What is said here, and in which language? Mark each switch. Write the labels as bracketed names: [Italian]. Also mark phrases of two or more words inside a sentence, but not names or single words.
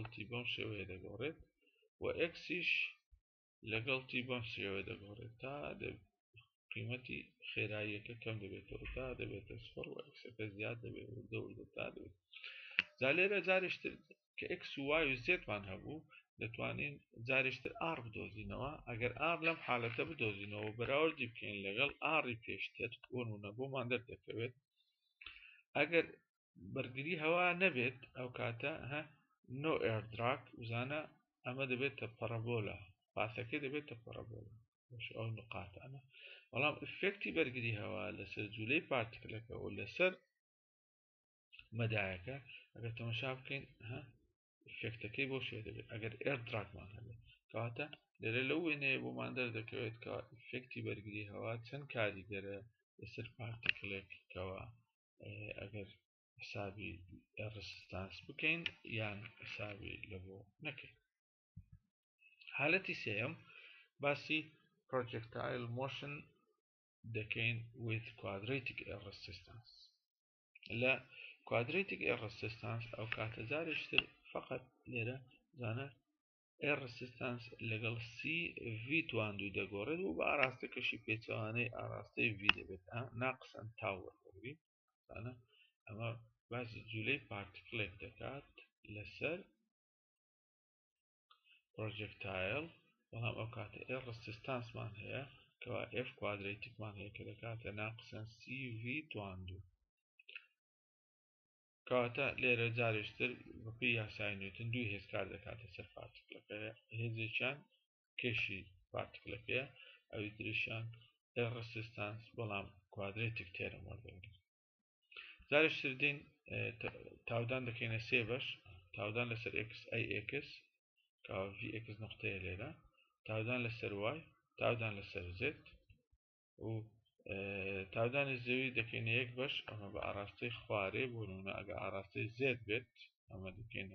[Central Kurdish] t بەم شێوەیە دەگۆڕێت و xیش لەگەڵ t بەم شێوەیە دەگۆڕێت تا قیمەتی خێراییەکە کەم دەبێتەوە تا دەبێتە سفر و xەکە زیاد دەبێت و تا دەبێت جا لێرە جارێشتر کە x و y و زێتمان هەبوو دەتوانین جارێشتر r بدۆزینەوە ئەگەر r لەم حالەتە بدۆزینەوە بەراوردی بکەین لەگەڵ ڕی پێشتر بۆ نمونە بۆمان دەردەکەوێت ئەگەر بەرگری هەوا نەبێت ئەو کاتە [English] no air drag [Central Kurdish] بزانە ئەمە دەبێتە پەرەبۆلە پاسەکەی دەبێتە پەرەبۆلە ئەو نقاتانە بەڵام ئفێکتی بەرگری هەوا لەسەر جوولەی پارتیکلەکە و لەسەر مەدایەکە ئەگەر تەماشا بکەین ئفێکتەکەی بۆ شێ دەبێت ئەگەر air dragمان هەبێت کەواتە لێرە لەو وێنەیە بۆمان دەردەکەوێت کە ئفێکتی بەرگری هەوا چەند کاریگەرە لەسەر پارتیکلێکەوە ئەگەر حسابی ڕستانس بکەین یان حسابی لە بۆ نەکەین حالەتی سێەم باسی projectile motion دەکەین [English] with quadratic air resistance [Central Kurdish] لە [English] quadratic air resistance [Central Kurdish] ئەو کاتە جارێشتر فقط لێرە زانە [English] air resistance [Central Kurdish] لەگەڵ v تواندوی دەگۆڕێت و بە ئاراستەکەشی پێچەوانەی ئاراستەی v دەبێت ناقسەن تاو وەرگری زانە ئەمە باسی جوولەی پارتیکلێک دەکات لەسەر projectile بەڵام ئەو کاتە [English] air resistance- [Central Kurdish] مان هەیە کەوا f quadratic-مان هەیە کە دەکاتە ناقسەن cv تواندوو کەواتە لێرە جارێشتر بەپێی یاسای نیوتن دوو هێز کار دەکاتە سەر پارتیکلەکە هێزێکیان کێشی پارتیکلەکەیە ئەوی تریشیان [English] air resistance [Central Kurdish] بەڵام quadratic تێرە وەردەگرێت جارێشتر دێن تاودان دەکەینە سێ بەش تاودان لەسەر x ax کەوا vx نقطەیە لێرە تاودان لەسەر y تاودان لەسەر z و تاودانی زەوی دەکەینە یەک بەش ئەمە بە ئاراستەی خوارێ بۆ نمونە ئەگە ئاراستەی z بێت ئەمە دەکەینە